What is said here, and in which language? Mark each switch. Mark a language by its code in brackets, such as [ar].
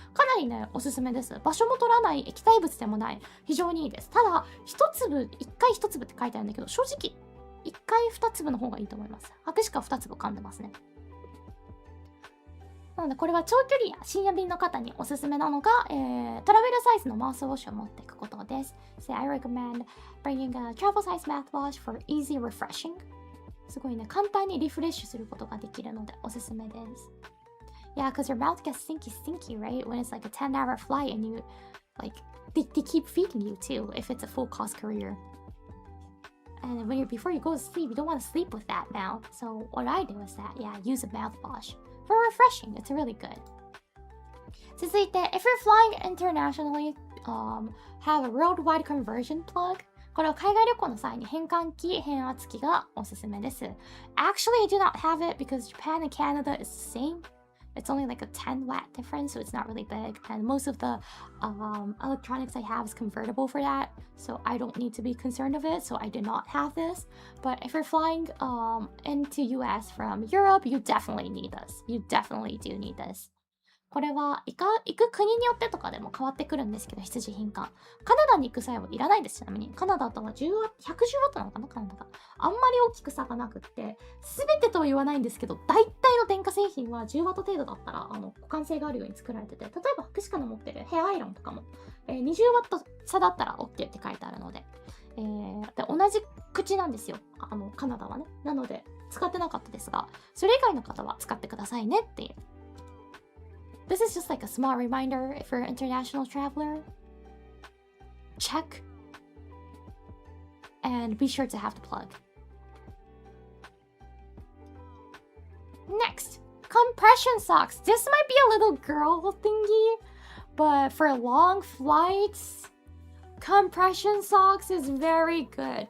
[ja] かなりね、おすすめです。場所も取らない、液体物でもない、非常にいいです。ただ一粒、一回一粒って書いてあるんだけど、正直一回二粒の方がいいと思います。博士課二粒噛んでますね。なのでこれは長距離や深夜便の方におすすめなのが、トラベルサイズのマウスウォッシュを持っていくことです。 [en] So I recommend bringing a travel size mouthwash for easy refreshing. [ja] すごいね、簡単にリフレッシュすることができるのでおすすめです。 [en] Yeah, because your mouth gets stinky, right? When it's like a 10-hour flight and you, like, they keep feeding you too if it's a full cost career. And when before you go to sleep, you don't want to sleep with that mouth. So what I do is that, yeah, use a mouthwash. For refreshing, it's really good. [ja] 続いて、 [en] if you're flying internationally, have a worldwide conversion plug. [ja] これは海外旅行の際に変換器、変圧器がおすすめです。 [en] Actually, I do not have it because Japan and Canada is the same. It's only like a 10 watt difference, so it's not really big. And most of the electronics I have is convertible for that, so I don't need to be concerned of it. So I do not have this. But if you're flying into US from Europe, you definitely need this. You definitely do need this. [ja] これは行く国によってとかでも変わってくるんですけど、必需品か。カナダに行く際はいらないです。ちなみにカナダとは110ワットなのかな、カナダが。あんまり大きく差がなくって、全てとは言わないんですけど、大体の電化製品は10ワット程度だったら互換性があるように作られてて、例えば福祉課の持ってるヘアアイロンとかも、20ワット差だったら OK って書いてあるので、で同じ口なんですよ、カナダはね。なので使ってなかったですが、それ以外の方は使ってくださいねっていう。 [en] This is just like a small reminder if you're an international traveler. Check and be sure to have the plug. Next, compression socks. This might be a little girl thingy, but for long flights, compression socks is very good.